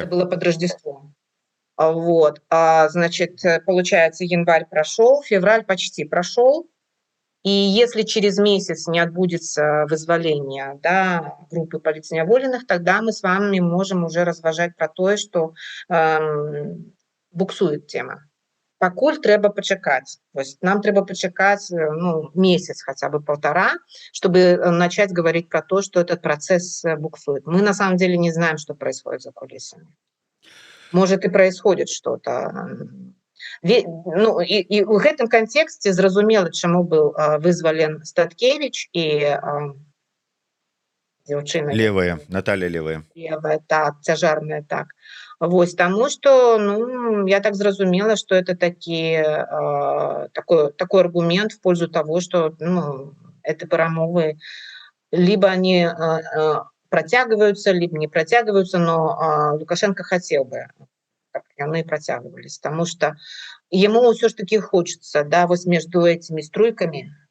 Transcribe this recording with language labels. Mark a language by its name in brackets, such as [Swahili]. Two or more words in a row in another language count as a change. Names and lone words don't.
[Russian] Это было под Рождеством. Вот, значит, получается, январь прошел, февраль почти прошел. И если через месяц не отбудется вызволение, да, группы политневоленных, тогда мы с вами можем уже разважать про то, что буксует тема. [Belarusian] Пакуль трэба пачакаць. [Russian] Нам трэба пачакаць месяц, хотя бы полтора, чтобы начать говорить про то, что этот процесс буксует. Мы на самом деле не знаем, что происходит за кулисами. Может, и происходит что-то. [Belarusian] Ну, і ў гэтым кантэксце зразумела, чаму быў вызвален Статкевич і дзяўчына Левая, Наталья Левая. Левая, так, цяжарная, так. Вось, таму што, я так зразумела, што [Russian] это такой аргумент в пользу того, что это перамовы либо они протягиваются, либо не протягиваются, но Лукашенко хотел бы, как они протягивались, потому что ему все ж таки хочется, да, вот между этими струйками,